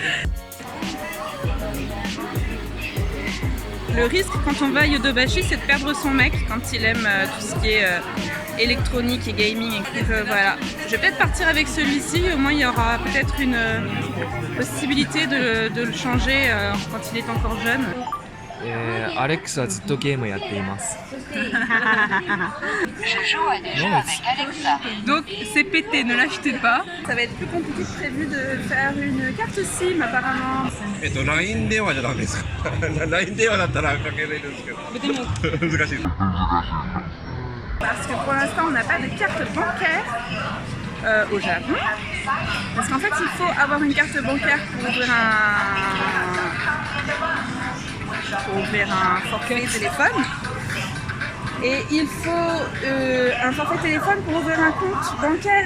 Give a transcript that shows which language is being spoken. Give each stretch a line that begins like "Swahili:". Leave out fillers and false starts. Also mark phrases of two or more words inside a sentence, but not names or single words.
French: Le risque quand on va à Yodobashi, c'est de perdre son mec quand il aime tout ce qui est électronique et gaming. Donc voilà, je vais peut-être partir avec celui-ci, au moins il y aura peut-être une possibilité de le changer quand il est encore jeune.
Japanese: Alex はずっとゲームをやっています。
French: Donc c'est pété, ne l'achetez pas. Ça va être plus compliqué que prévu de faire une carte SIM apparemment.
Japanese: LINE 電話じゃダメですか？LINE 電話だったらかけれるんですけど。難しい。
French: Parce que pour l'instant on n'a pas de carte bancaire au Japon. Parce qu'en fait il faut avoir une carte bancaire pour ouvrir un forfait téléphone. Et il faut un forfait téléphone pour ouvrir un compte bancaire.